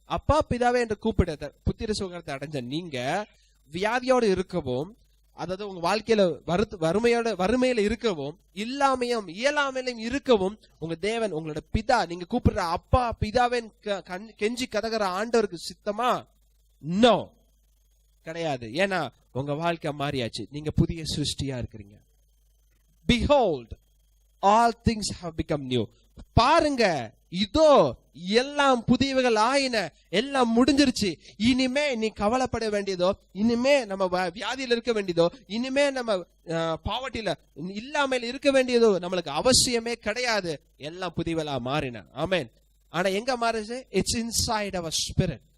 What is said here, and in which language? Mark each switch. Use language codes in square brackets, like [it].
[ta] அப்பா பிதாவே என்று கூப்பிட புத்திர சுகத்தை அடைஞ்ச நீங்க வியாதியோடு இருக்கவும், அதாவது உங்க வாழ்க்கையில வறுமையில இருக்கவும், இல்லாமையும் இயலாமையிலும் இருக்கவும், உங்க தேவன் உங்களோட பிதா, நீங்க கூப்பிடுற அப்பா பிதாவே கெஞ்சி கதகிற ஆண்டவருக்கு சித்தமா? நோ, கிடையாது. ஏன்னா உங்க வாழ்க்கை மாறியாச்சு, நீங்க புதிய சிருஷ்டியா இருக்கிறீங்க. [en] Behold, all things have become new. [ta] பாருங்க, இதோ எல்லாம் புதியவைகள் ஆயின, எல்லாம் முடிஞ்சிருச்சு. இனிமே நீ கவலைப்பட வேண்டியதோ, இனிமே நம்ம வியாதியில இருக்க வேண்டியதோ, இனிமே நம்ம பாவர்ட்டியில இல்லாமல் இருக்க வேண்டியதோ நம்மளுக்கு அவசியமே கிடையாது. எல்லாம் புதியவளா மாறின. ஆமென். ஆனா எங்க மாறுச்சு? [en] It's inside our spirit.